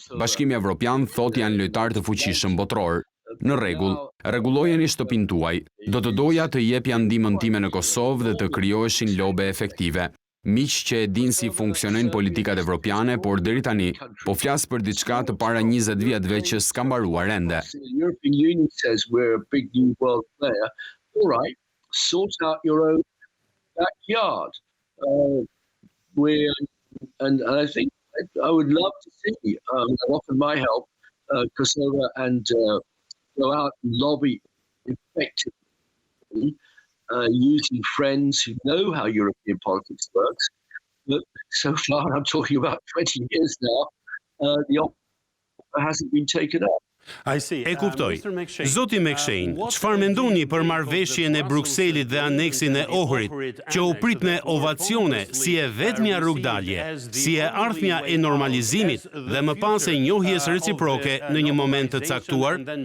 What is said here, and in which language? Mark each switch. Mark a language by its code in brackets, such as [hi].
[sq] Bashkimi Evropian thotë janë lojtar të fuqishëm botror. Në rregull, rregullojeni shtëpinë tuaj. Do të doja të jepja ndihmën time në Kosovë dhe të krijoheshin lobe efektive. Miq që e din si funksionojnë politikat evropiane, por deri tani po flas për diçka të para 20 vjetëve që s'ka mbaruar ende. [en] The European Union says we're a big new world player. All right, sort out your own backyard. And I think I would love to see, and offer my help, Kosovo and go out and lobby effectively, using friends who know how European politics works. But so far, I'm talking about 20 years now, the offer hasn't been taken up. [sq] E kuptoj. Zoti McShane, çfarë mendoni për marrëveshjen e Brukselit dhe aneksin e Ohrit, që u prit me ovacione si e vetmja rrugdalje, si e ardhmja e normalizimit dhe më pas e njohjes reciproke në një moment të caktuar?